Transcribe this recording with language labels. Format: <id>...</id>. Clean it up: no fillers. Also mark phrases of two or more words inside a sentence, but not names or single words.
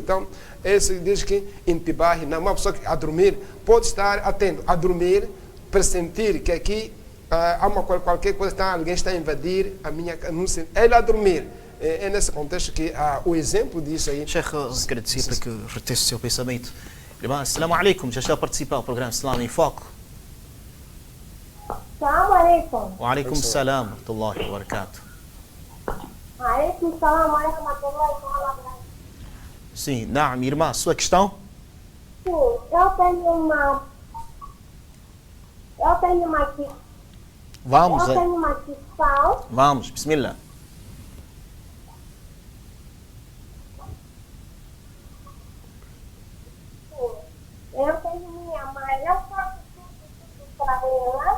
<pt>Então, isso diz que intibah, uma pessoa que a dormir pode estar atento a dormir, pressentir que aqui há qualquer coisa, alguém está a invadir a minha... Ele a dormir. É nesse contexto que o exemplo disso aí... Sheikh, agradecer para que reteste o seu pensamento. Irmã,</pt> <ar>السلام عليكم,</ar> <pt>já está a participar do programa Islam em Foco.</pt> <ar>السلام عليكم. وعليكم السلام ورحمة الله وبركاته. وعليكم السلام ورحمة الله وبركاته.</ar> <pt>Sim, naam, irmã, sua questão? Sim, eu tenho uma questão. Vamos, Eu tenho uma questão. vamos, bismillah. Eu tenho minha mãe, eu faço tudo para ela.</pt>